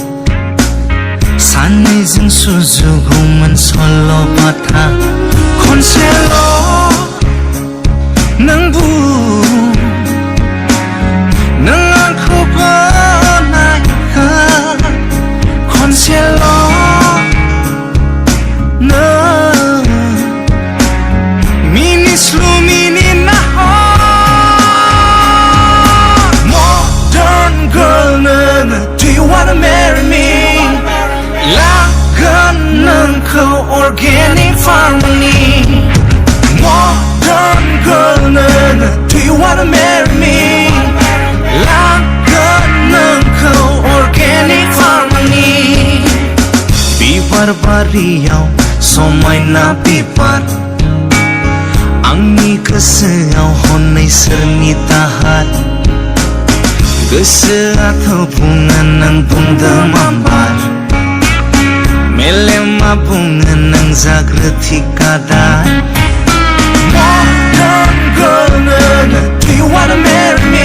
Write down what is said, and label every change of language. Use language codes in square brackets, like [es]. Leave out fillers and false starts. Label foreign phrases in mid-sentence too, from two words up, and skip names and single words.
[brx] सानैजों सुजुगौमोन सल'बाथा खनसेल' नों बुं नों आंखौ गनायखो खनसेल' [en] Modern girl [brx] नोङो [en] Do you wanna marry me [brx] लागोन नोंखौ [en] organic farming [brx] नि [en] Modern girl [brx] नोङो [en] Do you wanna marry me [brx] लागोन नोंखौ [en] organic farming [brx] नि बिबार बारियाव समायना बिबार आंनि गोसोआव हनै सोरनि दाहार गोसोआथ' बुङो नों बुंदो मामबार मेलेमा बुङो नों जाग्रो ठिकादार [en] Modern girl [brx] नोङो [en] Do you wanna marry